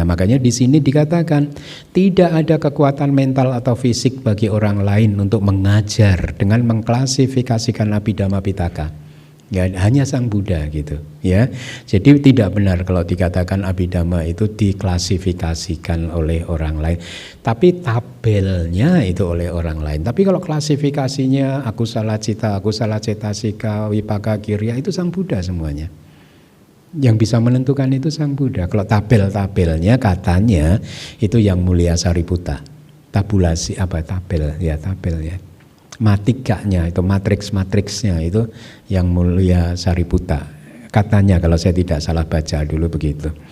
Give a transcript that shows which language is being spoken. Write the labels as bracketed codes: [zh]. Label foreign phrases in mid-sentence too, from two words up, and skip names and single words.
[id] Makanya di sini dikatakan tidak ada kekuatan mental atau fisik bagi orang lain untuk mengajar dengan mengklasifikasikan Abhidhamma Pitaka. Ya, hanya Sang Buddha gitu, ya. Jadi tidak benar kalau dikatakan Abhidhamma itu diklasifikasikan oleh orang lain. Tapi tabelnya itu oleh orang lain. Tapi kalau klasifikasinya [pi] akusala cita, akusala cetasika, wipaka kirya, [id] itu Sang Buddha semuanya. Yang bisa menentukan itu Sang Buddha. Kalau tabel-tabelnya katanya itu yang Mulia Sariputta. Tabulasi apa tabel ya. Matikanya itu matriksnya itu yang Mulia Sariputta katanya, kalau saya tidak salah baca dulu begitu.